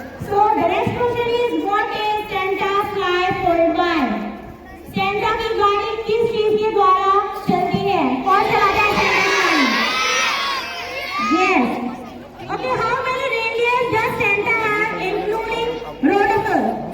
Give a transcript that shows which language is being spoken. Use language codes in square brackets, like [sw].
[en] So the next question is, what is Santa fly pulled by? [hi] Santa की गाड़ी किस चीज के द्वारा चलती है? कौन चलाता है Santa गाड़ी? [en] Yes. Okay, how many reindeers does Santa have, including Rudolph?